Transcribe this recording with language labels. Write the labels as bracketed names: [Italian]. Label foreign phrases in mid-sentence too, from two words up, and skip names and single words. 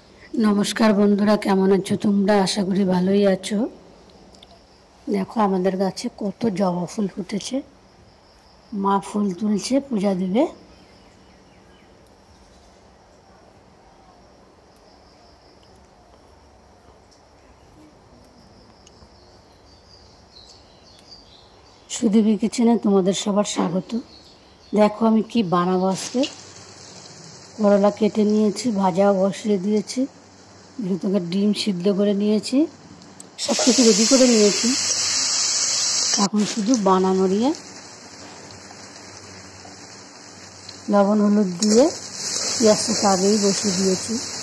[Bangla] নমস্কার বন্ধুরা কেমন আছো তোমরা আশা করি ভালোই আছো। দেখো আমাদের গাছে কত জবা ফুল ফুটেছে। মা ফুল তুলছে পূজা দিবে। সুদীপি কিচেনে তোমাদের সবার স্বাগত। দেখো আমি কি বানাবো আজকে। করলা কেটে নিয়েছি, ভাজা বসিয়ে দিয়েছি, ভিতরে ডিম সিদ্ধ করে নিয়েছি, সব কিছু রেডি করে নিয়েছি। এখন শুধু বানানো নিয়ে লবণ হলুদ দিয়ে পেঁয়াজটা আগেই বসিয়ে দিয়েছি।